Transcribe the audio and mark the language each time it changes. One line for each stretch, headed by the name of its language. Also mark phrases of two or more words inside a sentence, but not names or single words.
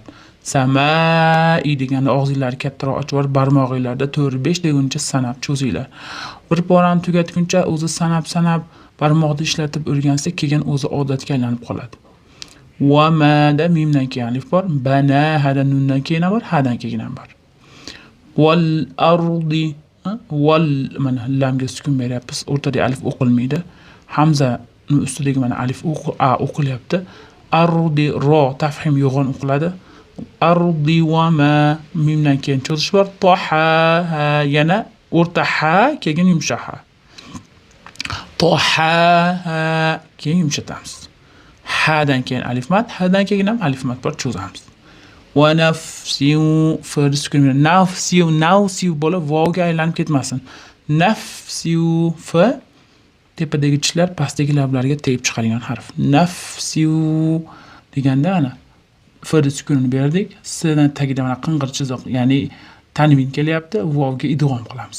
Uzbek: Samai deganda og'zinglarni kattaroq ochib yuborib, barmog'inglarda 4-5 deguncha sanab cho'zinglar. Bir porani tugatguncha o'zi sanab barmoqni ishlatib o'rgansa, keyin o'zi odatga aylanib qoladi.
Arabic: وما
Uzbek: da mimdan keyin alif bor, bana hada nundan keyin bor, hadan keyin ham bor.
Arabic: والأرض وما
Uzbek: lamga sukun beryapmiz. O'rtada alif o'qilmaydi. Hamza ustidagi mana alif o'qilyapti. Ardi ro tafhim yo'g'on o'qiladi. Ardi
Arabic: وما
Uzbek: mimdan keyin cho'zish bor. Toha yana o'rta ha keyin yumshoq ha. Toha keyin yumshatamiz. Hadan keyin alif mat, hadan keyin ham alif mat bor cho'zamiz.
Arabic: ونفس
Uzbek: first sukun nafsi bo'lib vovga aylanib ketmasin. Nafsi fa tepadagi tishlar pastdagi lablarga tegib chiqadigan harf. Nafsi deganda ana first sukunni berdik. S'dan tagida mana qing'ir chiziq, ya'ni tanvin kelyapti. Vovga idg'om qilamiz.